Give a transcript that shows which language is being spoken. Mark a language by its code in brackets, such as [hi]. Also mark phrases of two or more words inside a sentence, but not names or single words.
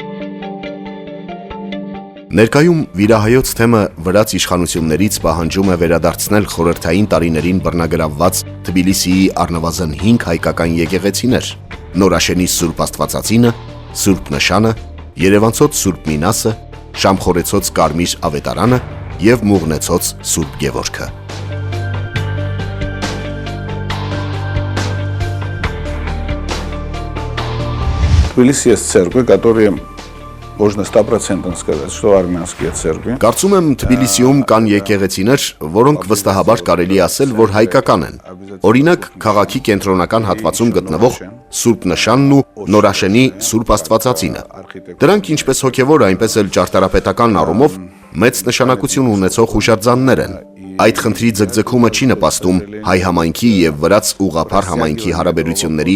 [hy] Ներկայում վիրահայոց թեմը վրաց իշխանություններից պահանջում է վերադարձնել խորհրդային տարիներին բռնագրավված Թբիլիսիի առնվազն 5 հայկական եկեղեցիներ՝ Նորաշենի Սուրբ Աստվածածինը, Սուրբ Նշանը, Երևանցոց Սուրբ Մինասը, Շամխորեցոց Կարմիր Ավետարանը եւ Մուղնեցոց Սուրբ Գևորգը։ [ru] Тбилиси есть церкви, которые можно 100% сказать, что армянские церкви. [hy] Կարծում եմ Թբիլիսիում կան եկեղեցիներ, որոնք վստահաբար կարելի ասել, որ հայկական են։ Օրինակ, քաղաքի կենտրոնական հատվածում գտնվող Սուրբ Նշանն ու Նորաշենի Սուրբ Աստվածածինը։ Դրանք ինչպես հոգևոր, այնպես էլ ճարտարապետական առումով մեծ նշանակություն ունեցող հուշարձաններ են։ Այդ խնդրի ձգձգումը չի նպաստում հայ համայնքի եւ վրաց ուղղափառ համայնքի հարաբերությունների